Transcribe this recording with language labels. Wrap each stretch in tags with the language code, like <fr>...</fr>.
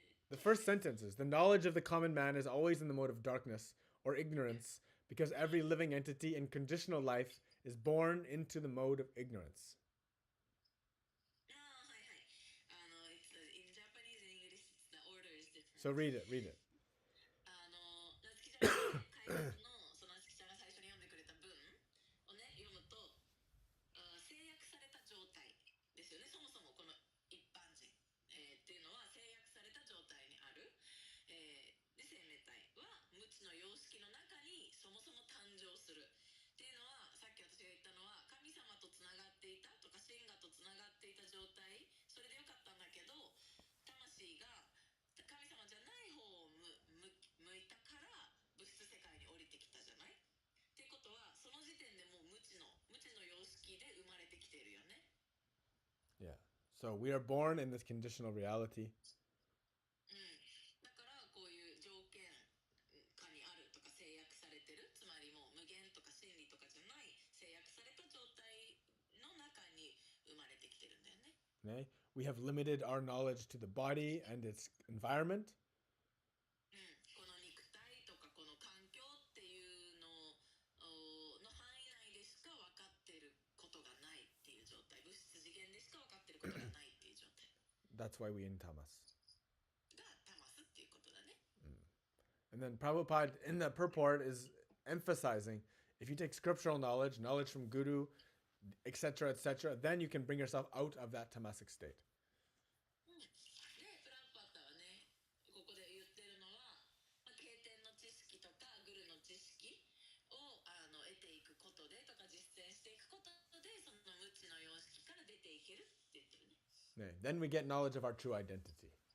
<en>The first sentence is the knowledge of the common man is always in the mode of darkness or ignorance because every living entity in conditional life is born into the mode of ignorance.</en> <ja>はいはい。</ja> <en>in Japanese and English, the order is different. So read it, read it.</en> <ja>なつきちゃんが解説のそのなつきちゃんが最初に読んでくれた文をね、読むと、制約された状態ですよね。そもそもこの一般人、っていうのは制約された状態にある。で、生命体は無知の様式の中にそもそも誕生する。っていうのは、さっき私が言ったのは、神様とつながっていたとか、神我とつながっていた状態、それでよかったんだけど、魂が神様じゃない方を向いたから物質世界に降りてきたじゃない？ってことは、その時点でもう無知の様式で生まれてきているよね。</ja> <en>Yeah. So we are born in this conditional reality.</en> <ja>だからこういう条件下にあるとか制約されてる、つまりもう無限とか真理とかじゃない制約された状態の中に生まれてきてるんだよね。</ja> <en>Okay? We have limited our knowledge to the body and its environment.</en> <ja>この肉体とかこの環境っていうの範囲内でしか分かってることがないっていう状態、物質次元でしか分かってることがないっていう状態</ja> <en>That's why we in tamas.</en> <ja>がタマスっていうことだね。</ja> <en>And then Prabhupada in the purport is emphasizing if you take scriptural knowledge, knowledge from Guru, etc., then you can bring yourself out of that tamasic state.</en> <ja>で、プランパッタはね、ここで言ってるのは、経典の知識とかグルの知識を得ていくことでとか実践していくことで、その無知の様式から出ていけるって言ってるね。</ja> <en>Then we get knowledge of our true identity.</en>